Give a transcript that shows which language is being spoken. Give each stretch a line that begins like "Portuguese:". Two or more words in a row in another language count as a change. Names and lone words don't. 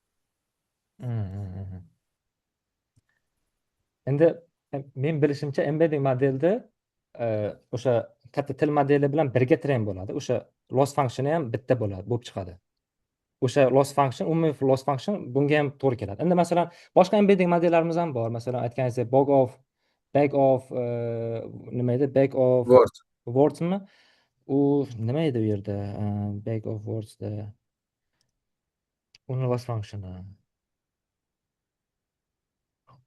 Uzbek: Endi men bilishimcha embedding modelda o'sha katta til modeli bilan birga train bo'ladi. O'sha
English: loss function
Uzbek: ham bitta bo'lib chiqadi. O'sha
English: loss function,
Uzbek: umumiy
English: loss function
Uzbek: bunga ham to'g'ri keladi. Endi masalan, boshqa embedding modellarimiz ham bor. Masalan, aytganingizdek
English: back of
Uzbek: nima edi?
English: Back of wordsmi?
Uzbek: U nima edi u yerda?
English: Back of wordsda
Uzbek: uni
English: loss function.